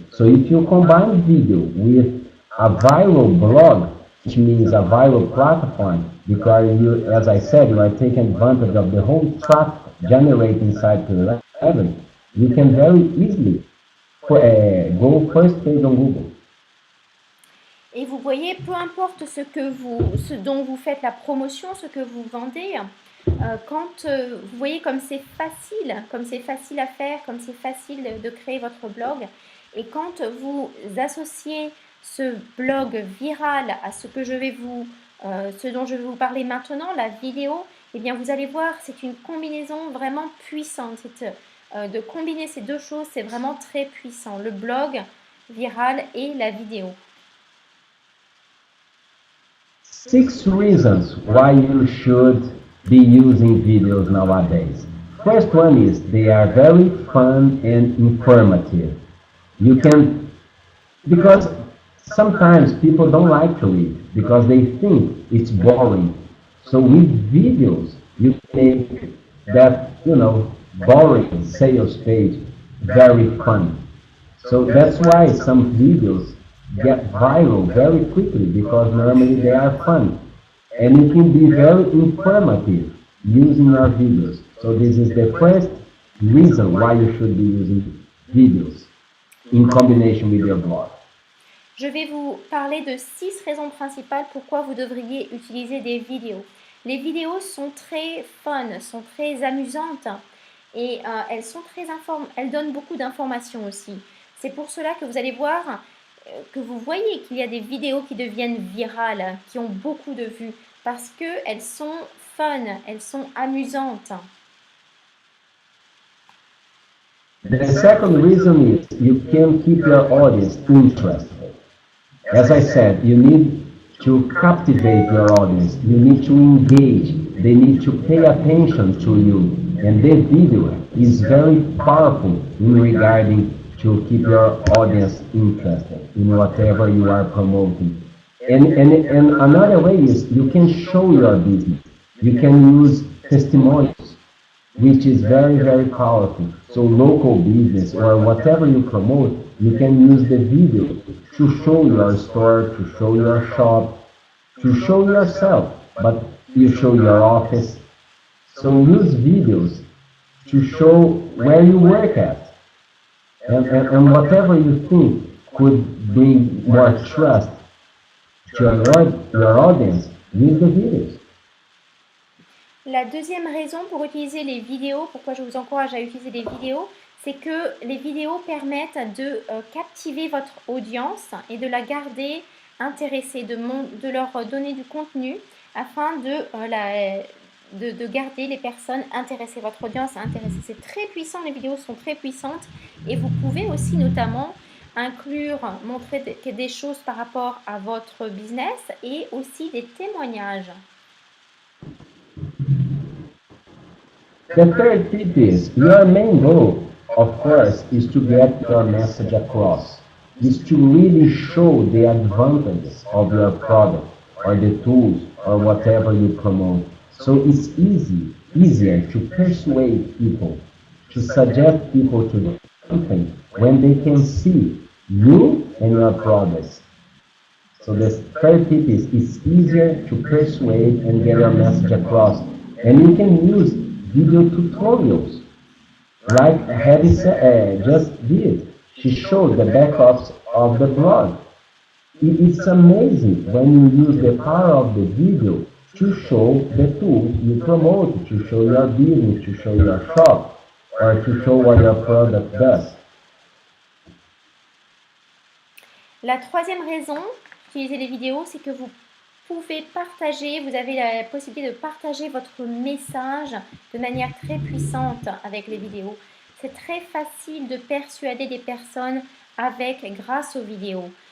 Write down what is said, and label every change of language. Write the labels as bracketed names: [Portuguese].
[English] So if you combine video with a viral blog, which means a viral platform, because you, as I said, you are taking advantage of the whole traffic generated inside the level, you can very easily go first page on Google. [French] Et vous voyez, peu importe ce dont vous faites la promotion, ce que vous vendez, quand vous voyez comme c'est facile à faire, comme c'est facile de créer votre blog, et quand vous associez ce blog viral à ce que je vais vous ce dont je vais vous parler maintenant, la vidéo, eh bien vous allez voir, c'est une combinaison vraiment puissante. De combiner ces deux choses, c'est vraiment très puissant. Le blog viral et la vidéo. [English] 6 reasons why you should be using videos nowadays. First one is they are very fun and informative. You can, because sometimes people don't like to read because they think it's boring. So with videos, you make that, boring sales page very fun. So that's why some videos get viral very quickly because normally they are fun. And you can be very informative using your videos. So this is the first reason why you should be using videos in combination with your blog. [French] Je vais vous parler de 6 raisons principales pourquoi vous devriez utiliser des vidéos. Les vidéos sont très fun, sont très amusantes et elles donnent beaucoup d'informations aussi. C'est pour cela que vous allez voir que vous voyez qu'il y a des vidéos qui deviennent virales, qui ont beaucoup de vues, parce qu'elles sont fun, elles sont amusantes. [English] The second reason is you can keep your audience interested. As I said, you need to captivate your audience. You need to engage. They need to pay attention to you. And the video is very powerful in regarding to keep your audience interested in whatever you are promoting. And another way is you can show your business. You can use testimonials, which is very, very powerful. So local business or whatever you promote, you can use the video to show your store, to show your shop, to show yourself, but you show your office. So use videos to show where you work at. And whatever you think could bring more trust to your audience, use the videos. [French] La deuxième raison pour utiliser les vidéos, pourquoi je vous encourage à utiliser les vidéos, c'est que les vidéos permettent de captiver votre audience et de la garder intéressée, de leur donner du contenu afin de garder les personnes intéressées, votre audience intéressée. C'est très puissant, les vidéos sont très puissantes et vous pouvez aussi notamment montrer des choses par rapport à votre business et aussi des témoignages. [English] The third tip is your main goal, of course, is to get your message across, is to really show the advantages of your product or the tools or whatever you promote. So it's easier to persuade people, to suggest people to do something when they can see you and your products. So the third tip is it's easier to persuade and get your message across. And you can use video tutorials like Hedy just did. She showed the backups of the blog. It's amazing when you use the power of the video to show the tools you promote, to show your business, to show your shop, or to show what your product does. [French] La troisième raison d'utiliser les vidéos, c'est que vous pouvez partager, vous avez la possibilité de partager votre message de manière très puissante avec les vidéos. C'est très facile de persuader des personnes grâce aux vidéos.